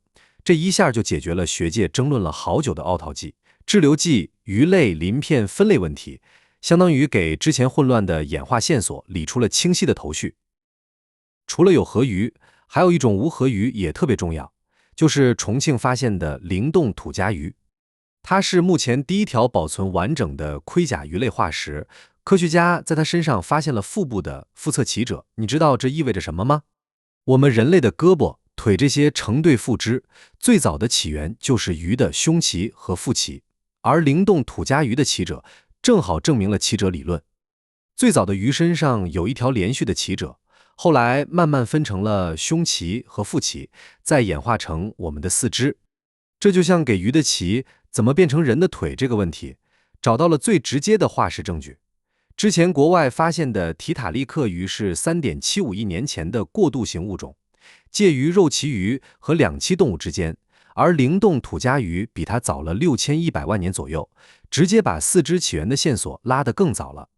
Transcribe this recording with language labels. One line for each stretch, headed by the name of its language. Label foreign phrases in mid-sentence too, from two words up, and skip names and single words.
Chinese: 這一下就解決了學界爭論了好久的奧陶紀、志留紀魚類鱗片分類問題，相當於給之前混亂的演化線索理出了清晰的頭緒。除了有頜魚， 還有一種無核魚也特別重要，就是重慶發現的靈動土家魚。它是目前第一條保存完整的盔甲魚類化石，科學家在它身上發现了腹部的腹侧鳍褶。你知道這意味着什麼嗎？我們人類的胳膊、腿這些成对腹肢，最早的起源就是魚的胸鳍和腹鰭，而靈動土家魚的鳍褶正好證明了鳍褶理論。最早的魚身上有一條連續的鳍褶，後來慢慢分成了胸鳍和腹鰭，再演化成我們的四肢。這就像給魚的鳍怎麼變成人的腿這個問題，找到了最直接的化石證據。之前國外發現的提塔利克魚是 3.75 億年前的過渡型物種，介於肉鳍魚和两栖動物之間，而靈動土家魚比它早了6100萬年左右，直接把四肢起源的線索拉得更早了。